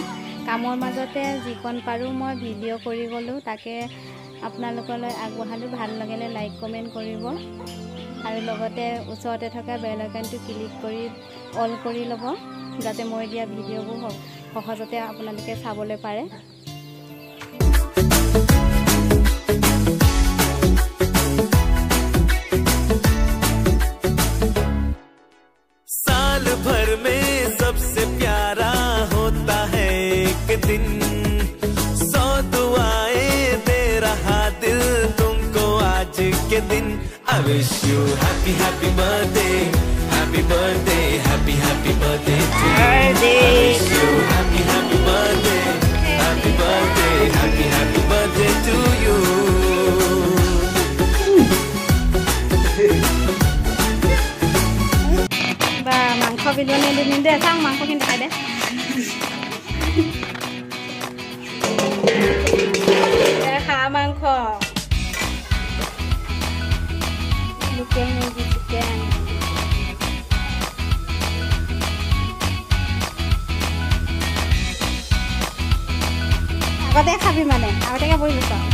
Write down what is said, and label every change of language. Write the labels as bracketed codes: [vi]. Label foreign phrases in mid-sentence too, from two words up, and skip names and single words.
[as] কামৰ মাজতে যিকণ পাৰোঁ মই ভিডিঅ' কৰি গ'লোঁ, তাকে আপোনালোকলৈ আগবঢ়ালোঁ। ভাল লাগিলে [en] like comment [as] কৰিব আৰু লগতে ওচৰতে থকা বেল আইকনটো ক্লিক কৰি অল কৰি ল'ব, যাতে মই দিয়া ভিডিঅ'বোৰ সহজতে আপোনালোকে চাবলৈ পাৰে। [hi] साल भर में सबसे प्यारा होता है एक दिन, 100 दुआएं दे रहा दिल तुमको आज के दिन। [en] I wish you happy happy birthday, happy birthday, happy happy birthday to you. I wish you happy happy birthday, happy birthday, happy happy birthday to you. [as] বা মাংস বিলনি দিম দে, চাং মাংসখিনি খাই দে। হাঁহ মাংস, লোকেল মুৰ্গী, চিকেন, আগতে খাবি মানে আগতে বহি লৈছ।